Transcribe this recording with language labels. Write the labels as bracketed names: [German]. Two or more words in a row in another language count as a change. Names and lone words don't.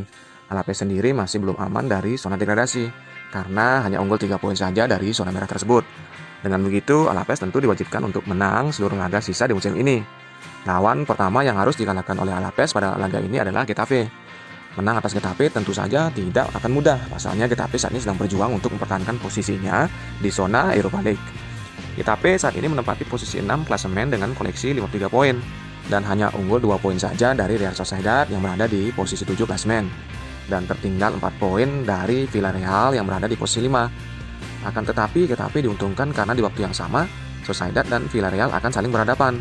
[Indonesian] Alaves sendiri masih belum aman dari zona degradasi karena hanya unggul 3 poin saja dari zona merah tersebut. Dengan begitu, Alaves tentu diwajibkan untuk menang seluruh laga sisa di musim ini. Lawan pertama yang harus dikalahkan oleh Alaves pada laga ini adalah Getafe. Menang atas Getafe tentu saja tidak akan mudah. Pasalnya Getafe saat ini sedang berjuang untuk mempertahankan posisinya di zona Europa League. Getafe saat ini menempati posisi 6 klasemen dengan koleksi 53 poin dan hanya unggul 2 poin saja dari Real Sociedad yang berada di posisi 7 klasemen dan tertinggal 4 poin dari Villarreal yang berada di posisi 5. Akan tetapi Getafe diuntungkan karena di waktu yang sama Sociedad dan Villarreal akan saling berhadapan.